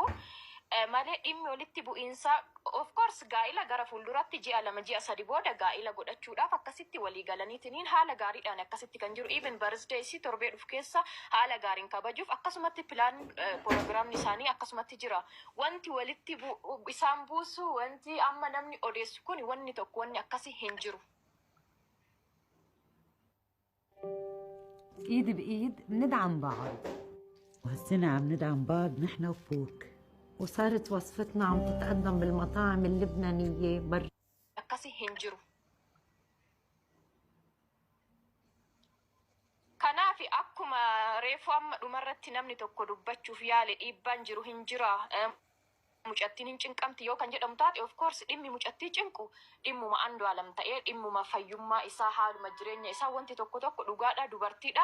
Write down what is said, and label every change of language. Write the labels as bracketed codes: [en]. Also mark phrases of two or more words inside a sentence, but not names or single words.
[om] Malee dhimmi walitti bu'iinsa [en] of course [om] gaa'ila gara fuulduratti ji'a 2 ji'a 3 booda gaa'ila godhachuudhaaf akkasitti walii galaniitiin haala gaariidhaan akkasitti kan jiru. [en] Even birthday [om] isii torbee dhufu keessa haala gaariin kabajuuf akkasumatti pilaan proogiraamni isaanii akkasumatti jira. Wanti walitti isaan buusu wanti amma namni odeessu kun wanni tokko wanni akkasii hin jiru. [ar] ايد بايد بندعم بعض وهالسنة عم ندعم بعض نحن وفوق وصارت وصفتنا عم تتقدم بالمطاعم اللبنانية برا [om] akkasii hin jiru. Kanaaf akkuma reefu amma dhumarratti namni tokko dubbachuuf yaale dhiibbaan jiru hin jira. Mucattiin hin cinqamti yoo kan jedhamu taate [en] of course [om] dhimmi mucattii cinqu dhimmuma Andu'aalam ta'ee dhimmuma fayyummaa isaa haaluma jireenya isaa wanti tokko dhugaadha dubartiidha.